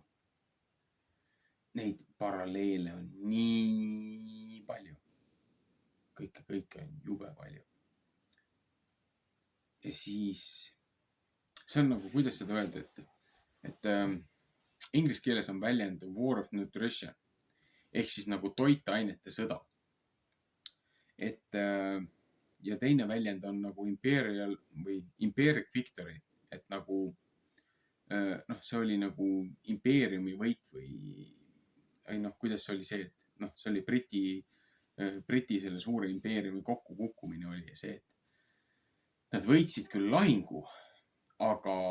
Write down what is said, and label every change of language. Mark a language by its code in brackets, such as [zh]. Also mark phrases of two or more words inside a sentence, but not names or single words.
[et] Neid paralleele on nii palju. Kõike on jube palju. Ja siis see on nagu, kuidas seda öelda, et inglise keeles on väljend [en] war of nutrition [et] ehk siis nagu toitainete sõda. Et ja teine väljend on nagu imperial või [en] imperic victory, [et] et nagu see oli nagu impeeriumi võit või kuidas see oli see, et see oli Briti selle suure impeeriumi kokkukukkumine oli see, et nad võitsid küll lahingu, aga